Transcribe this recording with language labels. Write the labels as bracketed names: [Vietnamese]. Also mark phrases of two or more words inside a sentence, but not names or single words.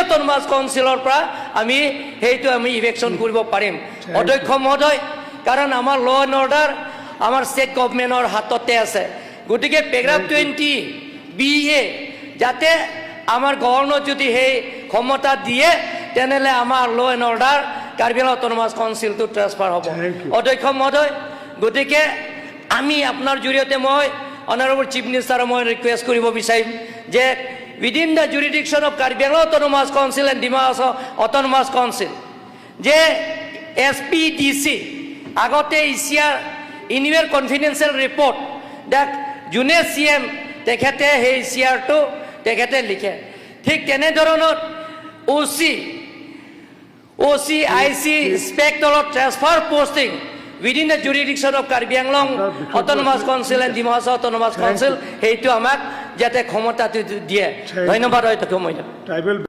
[English] Autonomous Councilৰ [Assamese] পৰা আমি সেইটো আমি ইভেকশ্যন কৰিব পাৰিম অধ্যক্ষ মহোদয় কাৰণ আমাৰ [English] law and order [Assamese] আমাৰ ষ্টেট গভৰ্ণমেণ্টৰ হাততে আছে গতিকে পেৰাগ্ৰাফ 20BA যাতে আমাৰ গভৰ্ণৰ যদি সেই ক্ষমতা দিয়ে তেনেহ'লে আমাৰ [English] law and order [Assamese] কাৰ্বি আংলং অট'নমাছ কাউন্সিলটো ট্ৰান্সফাৰ হ'ব অধ্যক্ষ মহোদয় গতিকে আমি আপোনাৰ জৰিয়তে মই [English] Honourable Chief Ministerক [Assamese] মই ৰিকুৱেষ্ট কৰিব বিচাৰিম যে [English] within the jurisdiction of Karbi Anglong Autonomous Council and Dima Hasao Autonomous Council [Assamese] যে SPDC আগতে ইছিয়াৰ [English] annual confidential report [Assamese] দেখ যোনে CM তেখেতে সেই ইছিয়াৰটো তেখেতে লিখে ঠিক তেনেধৰণৰ OC IC [English] Inspectorৰ transfer posting within the jurisdiction of Karbi Anglong Autonomous Council and Dima Hasao Autonomous Council [Assamese] সেইটো আমাক যাতে ক্ষমতাটো দিয়ে ধন্যবাদ হয় তাকে মই ট্ৰাইবেল